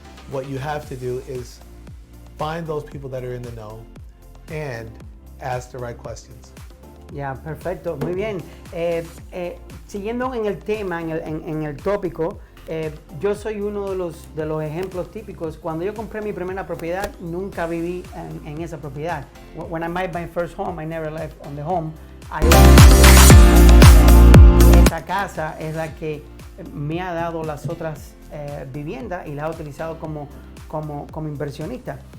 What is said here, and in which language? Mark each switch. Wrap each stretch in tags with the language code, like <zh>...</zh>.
<en>What you have to do is find those people that are in the know and ask the right questions.</en> <es>Ya, perfecto, muy bien. Siguiendo en el tema, en el tópico, yo soy uno de los ejemplos típicos. Cuando yo compré mi primera propiedad, nunca viví en esa propiedad.</es> <en>When I bought my first home, I never lived on the home.</en> <es>Esta casa es la que me ha dado las otras viviendas y la he utilizado como inversionista.</es>